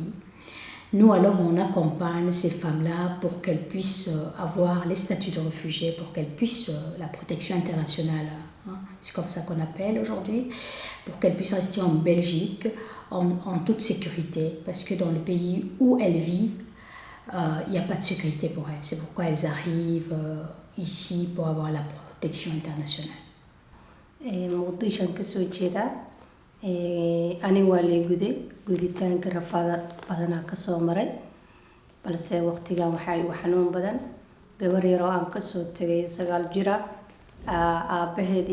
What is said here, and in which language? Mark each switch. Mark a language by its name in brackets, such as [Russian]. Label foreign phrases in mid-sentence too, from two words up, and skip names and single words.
[French] Nous, alors, on accompagne ces femmes-là pour qu'elles puissent avoir les statuts de réfugiés, pour qu'elles puissent la protection internationale, c'est comme ça qu'on appelle aujourd'hui, pour qu'elles puissent rester en Belgique en toute sécurité, parce que dans le pays où elles vivent, il n'y a pas de sécurité pour elles. C'est pourquoi elles arrivent ici pour avoir la protection internationale. [Somali] ani waa lay guditaanka rafaada badanaa kasoo maray balse waqtigan waxaa igu xanuun badan gabar yar oo aan kasoo tagay 9 jira aabaheed